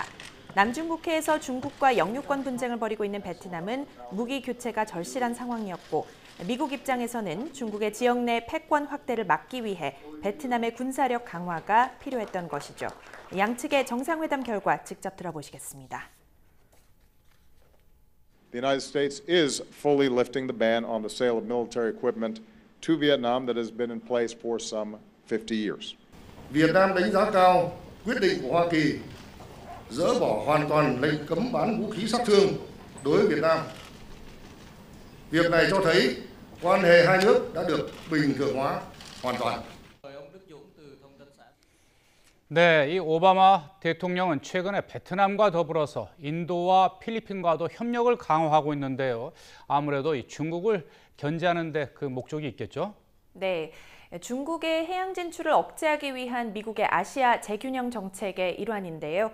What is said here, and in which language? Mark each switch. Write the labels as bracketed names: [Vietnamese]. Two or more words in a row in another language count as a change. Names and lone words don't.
[Korean] 남중국해에서 중국과 영유권 분쟁을 벌이고 있는 베트남은 무기 교체가 절실한 상황이었고 미국 입장에서는 중국의 지역 내 패권 확대를 막기 위해 베트남의 군사력 강화가 필요했던 것이죠. 양측의 정상회담 결과 직접 들어보시겠습니다. [English] The United States is fully lifting the ban on the sale of military equipment to Vietnam that has been in place for some 50 years. [Vietnamese] Việt Nam đánh giá cao quyết định của Hoa Kỳ dỡ bỏ hoàn toàn lệnh cấm bán vũ khí sát thương đối với Việt Nam. Việc này cho thấy quan hệ hai nước đã được bình thường hóa hoàn toàn. [Korean] 네, 이 오바마 대통령은 최근에 베트남과 더불어서 인도와 필리핀과도 협력을 강화하고 있는데요. 아무래도 이 중국을 견제하는 데 그 목적이 있겠죠? 네. 중국의 해양 진출을 억제하기 위한 미국의 아시아 재균형 정책의 일환인데요.